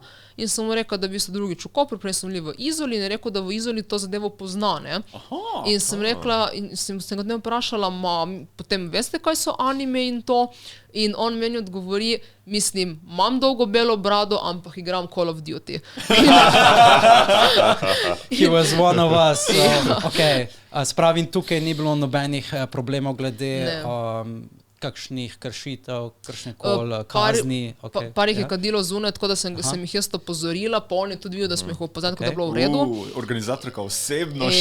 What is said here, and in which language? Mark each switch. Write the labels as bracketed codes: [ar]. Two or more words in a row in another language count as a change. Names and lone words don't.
[sl] In sem mu rekla, da bi se drugič v Kopru, prej sem bili v Izoli in je rekel, da v Izoli to zadevo pozna, ne. In sem rekla, in sem ga ne vprašala, potem veste, kaj so anime in to? In on meni odgovori, mislim, imam dolgo belo brado, ampak igram Call of Duty. [en] He was one of us. Okay. [sl] Spravim, tukaj ni bilo nobenih problemov glede kakšnih kršitev, kakšnekoli kazni. Par jih je kadilo zunaj, tako da sem jih jaz opozorila, pa on je tudi videl, da smo jih opozorili, tako da je bilo v redu. Organizatorka osebno šla